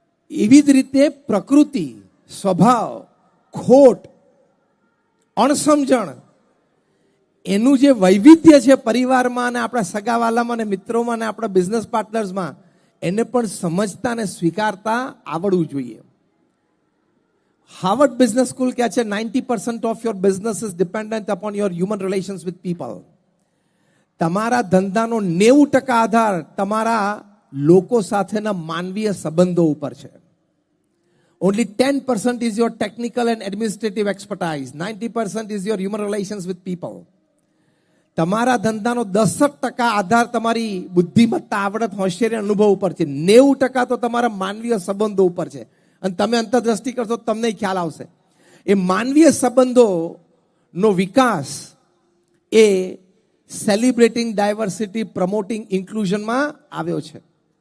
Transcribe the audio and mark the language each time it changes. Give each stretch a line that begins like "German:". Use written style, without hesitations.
Gujarati: એવી જ રીતે પ્રકૃતિ, સ્વભાવ, ખોટ, અણસમજણ, એનું જે વૈવિધ્ય છે પરિવારમાં અને આપણા સગાવાલામાં અને મિત્રોમાં અને આપણા બિઝનેસ પાર્ટનર્સમાં, એને પણ સમજતા અને સ્વીકારતા આવડવું જોઈએ.
English: Harvard business school
Gujarati: કહે છે
English: 90% of your business is dependent upon your human relations with people.
Gujarati: તમારા ધંધાનો 90% આધાર તમારા લોકો સાથેના માનવીય સંબંધો ઉપર છે.
English: Only 10% is your technical and administrative expertise. 90% is your human relations with people.
Gujarati: તમારા ધંધાનો 10% આધાર તમારી બુદ્ધિમત્તા, આવડત, હોશિયારી, અનુભવ ઉપર છે. 90% તો તમારા માનવીય સંબંધો ઉપર છે. અને તમે અંતરદ્રષ્ટિ કરશો તમને ખ્યાલ આવશે. એ માનવીય સંબંધોનો વિકાસ એ સેલિબ્રેટિંગ ડાયવર્સિટી, પ્રમોટિંગ ઇન્ક્લુઝનમાં આવ્યો છે.